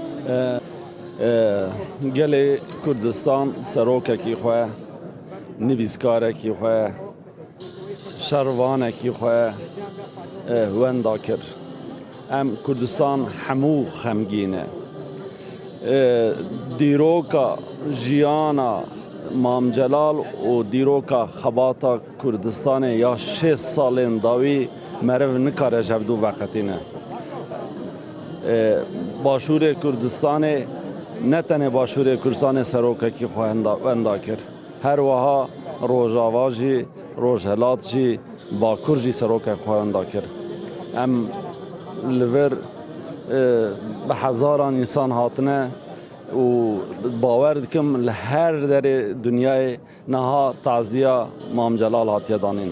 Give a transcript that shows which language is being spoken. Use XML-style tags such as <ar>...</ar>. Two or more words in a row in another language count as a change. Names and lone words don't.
<ku>گەلێ کوردستان سەرۆکێکی خۆ نویسکارێکی خۆ شەڕوانێکی خۆ وەندا کرد ئەم کوردستان هەموو خەمگینە دیرۆکە ژیانە مامجەلال و دیرۆکە خەباتە کوردستانê ya 6 salên dawî meriv nikare jevdû veqetîne Başûrê Kurdistanê ne tenê Başûrê Kurdistanê serokekî xwe wenda kir her wiha Rojava jî Rojhilat jî Bakur jî serokek xwe wenda kir em li vir bi hezaran însan hatine û bawer dikim li her derê dunyayê niha taziya Mam Celal hatiye danîn.</ku>